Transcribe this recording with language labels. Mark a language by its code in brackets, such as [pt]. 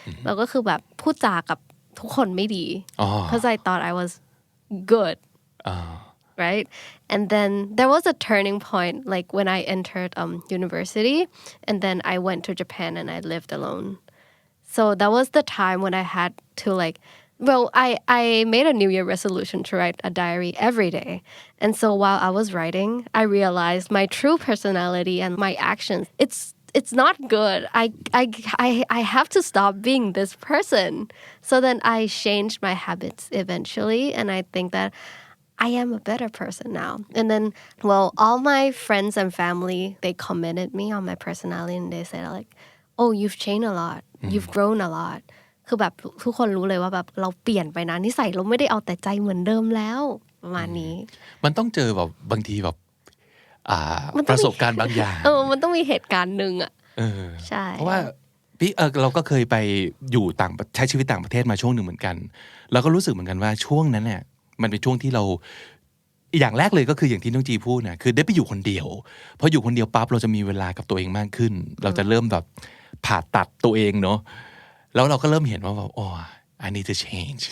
[th] แล้วก็คือแบบพูดจากับทุกคนไม่ดี [en] because I thought I was good right and then there was a turning point like when I entered university and then I went to Japan and I lived alone so that was the time when I had to like well, I made a New Year resolution to write a diary every day. And so while I was writing, I realized my true personality and my actions, it's not good. I have to stop being this person. So then I changed my habits eventually. And I think that I am a better person now. And then, well, all my friends and family, they commented me on my personality and they said like, oh, you've changed a lot. You've grown a lot. [th] คือแบบทุกคนรู้เลยว่าแบบเราเปลี่ยนไปนะนิสัยเราไม่ได้เอาแต่ใจเหมือนเดิมแล้วประมาณนี้ มันต้องเจอแบบบางทีแบบประสบการณ์บางอย่าง มันต้องมีเหตุการณ์นึงใช่ เพราะว่าพี่เราก็เคยไปอยู่ใช้ชีวิตต่างประเทศมาช่วงหนึ่งเหมือนกันเราก็รู้สึกเหมือนกันว่าช่วงนั้นเนี่ยมันเป็นช่วงที่เราอย่างแรกเลยก็คืออย่างที่น้องจีพูดนะคือได้ไปอยู่คนเดียวพออยู่คนเดียวปั๊บเราจะมีเวลากับตัวเองมากขึ้นเราจะเริ่มแบบผ่าตัดตัวเองเนาะแล้วเราก็เริ่มเห็นว่าแบบ [en] I need to change